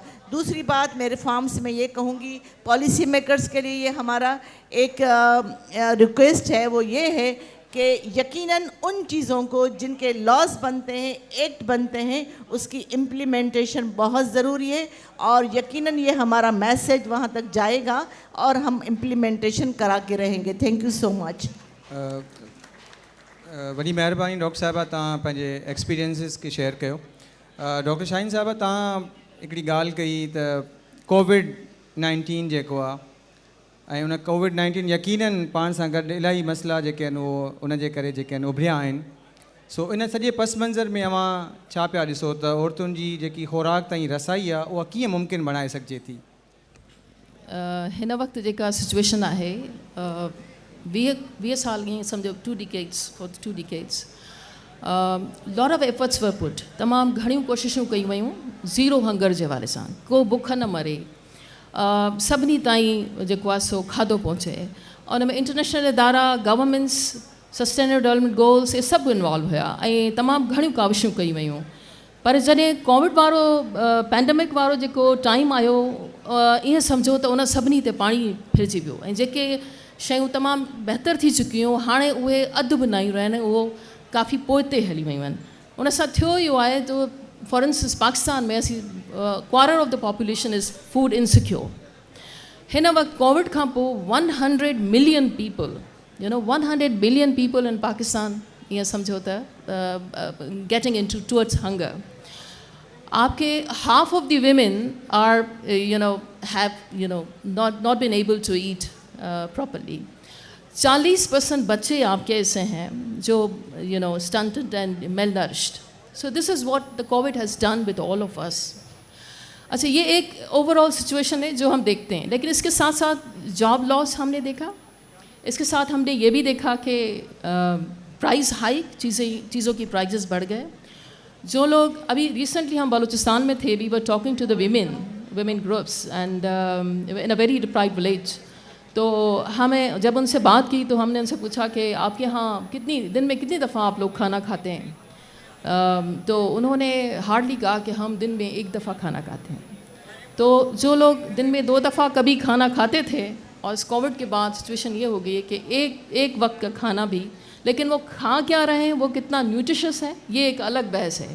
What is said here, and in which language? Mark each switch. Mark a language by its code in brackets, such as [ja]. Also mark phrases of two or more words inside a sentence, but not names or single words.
[hi] दूसरी बात मैं रिफॉर्म्स में ये कहूँगी, [en] policy makers [hi] के लिए ये हमारा एक रिक्वेस्ट है, वो ये है कि यकीनन उन चीज़ों को जिनके लॉज बनते हैं, एक्ट बनते हैं, उसकी इम्प्लीमेंटेशन बहुत ज़रूरी है और यकीनन ये हमारा मैसेज वहाँ तक जाएगा और हम इम्प्लीमेंटेशन करा के रहेंगे। [en] thank you so much. [sd] वॾी महिरबानी डॉक्टर साहिबा, तव्हां पंहिंजे एक्सपीरियंसिस खे शेयर कयो। डॉक्टर शाहीन साहिबा, तव्हां हिकिड़ी ॻाल्हि कई त कोविड-19 जेको आहे ऐं उन कोविड-19 यकीनन पाण सां गॾु इलाही मसइला जेके आहिनि उहो उनजे करे जेके आहिनि उभरिया आहिनि। सो इन सॼे पस मंज़र में अवां छा पिया ॾिसो त औरतुनि जी जेकी खुराक ताईं रसाई आहे उहा कीअं मुमकिन बणाए सघिजे थी? हिन वक़्तु जेका सिचुएशन आहे, 20 साल ईअं सम्झो 2 decades [en] lot of efforts were put, [sd] तमामु घणियूं कोशिशूं कयूं वयूं ज़ीरो हंगर जे हवाले सां, को बुख न मरे, सभिनी ताईं जेको आहे सो खाधो पहुचे। उन में इंटरनेशनल इदारा, गवर्नमेंट्स, [en] sustainable development goals, [sd] इहे सभु इन्वॉल्व हुया ऐं तमामु घणियूं काविशूं कयूं वयूं। पर जॾहिं कोविड वारो पैंडमिक वारो जेको टाइम आयो, ईअं सम्झो त उन सभिनी ते पाणी फिरिजी वियो ऐं जेके शयूं तमामु बहितर थी चुकियूं हाणे उहे अधु बि न आहियूं आहिनि, उहो काफ़ी पोइ ते हली वियूं आहिनि। उन सां थियो इहो आहे त [en] for instance पाकिस्तान [sd] में असीं [en] quarter of the population is food insecure. [sd] हिन वक़्तु कोविड खां पोइ [en] 100 million people, 100 billion people in Pakistan, [sd] ईअं सम्झो त [en] getting in towards hunger. आपके half of the women are have not been able to eat properly. [hi] 40% बच्चे आपके ऐसे हैं जो [en] stunted and malnourished. So this is what the COVID has done with all of us. [hi] अच्छा, ये एक ओवरऑल सिचुएशन है जो हम देखते हैं, लेकिन इसके साथ साथ [en] job loss [hi] हमने देखा, इसके साथ हमने ये भी देखा कि [en] price hike, [hi] चीज़ों की प्राइजेस बढ़ गए। जो लोग अभी रिसेंटली हम बलूचिस्तान में थे, [en] we were talking to the women groups and in a very deprived village. [hi] तो हमें जब उनसे बात की तो हमने उनसे पूछा कि आपके यहाँ दिन में कितनी दफ़ा आप लोग खाना खाते हैं? तो उन्होंने हार्डली कहा कि हम दिन में 1 दफ़ा खाना खाते हैं। तो जो लोग दिन में 2 दफ़ा कभी खाना खाते थे और इस कोविड के बाद सिचुएशन ये हो गई है कि एक वक्त का खाना भी, लेकिन वो खा क्या रहे हैं, वो कितना न्यूट्रिशियस है, ये एक अलग बहस है।